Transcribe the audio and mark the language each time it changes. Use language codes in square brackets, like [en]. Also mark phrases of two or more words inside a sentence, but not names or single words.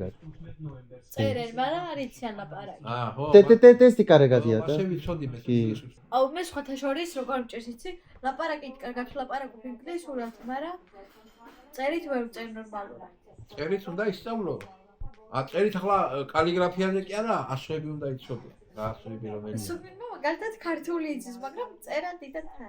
[ka] წერენ მაგრამ არიციან ლაპარაკი აა, ხო. 테테테테스티 까르가디야 다. ასე ვიცოდი მე. კი. აუ მე სხვათა შორის როგორ მჭირს იცი ლაპარაკით კარგად ლაპარაკობ ინგლისურად მაგრამ წერით ვერ ვწერ ნორმალურად წერით უნდა ისწავლო. წერით ახლა კალიგრაფიაზე კი არა, ასოები უნდა იცოდე. რა ასოები რომელია? სუპერნო მაგალითად ქართული იცის მაგრამ წერა დიდად არ